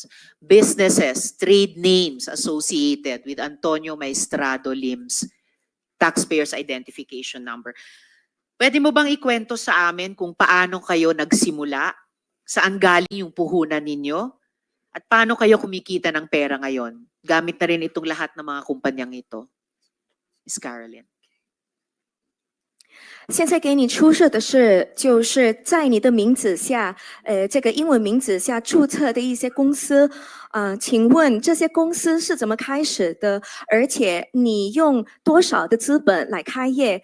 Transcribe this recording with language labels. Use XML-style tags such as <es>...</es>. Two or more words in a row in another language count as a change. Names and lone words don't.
<en>Businesses, trade names associated with Antonio Maestrado Lim's taxpayer's identification number.</en> <tl>Pwede mo bang ikwento sa amin kung paano kayo nagsimula, saan galing yung puhunan ninyo, at paano kayo kumikita ng pera ngayon? Gamit na rin itong lahat ng mga kumpanyang ito. Miss Carolyn.</tl> <zh>现在给你出示的是，就是在你的名字下，这个英文名字下注册的一些公司，请问这些公司是怎么开始的？而且你用多少的资本来开业？</zh>